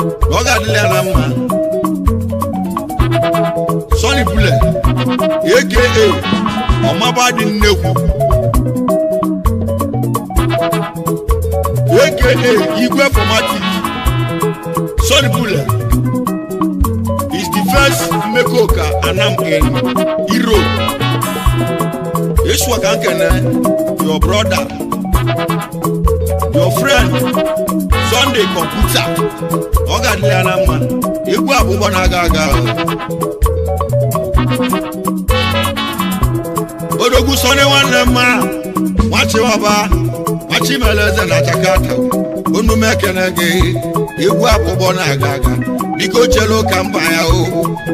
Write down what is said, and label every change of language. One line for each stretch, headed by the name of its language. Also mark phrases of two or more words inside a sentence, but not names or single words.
Igbo: Ọ ga-adịla ya na mma. Sunny Bule, A K A Ọmaba dị Nnekwu, A K A Igwe Formatic.
English: Sunny Bule is the first Mmekoka Anam in Europe.
Igbo: Yeshua ka nkene,
English: your brother, your friend, Sunday Computer.
Igbo: Ọ ga-adịla ya na mma. Egwu a bụ ụgbọ na-aga aga. Odogwu Sunday nwanne m a, Nwachiwaba, Nwachimeleze na Jakarta. Unu m ekene gị. Egwu a bụ ụgbọ na-aga aga. Biko chelu ka mba ya o.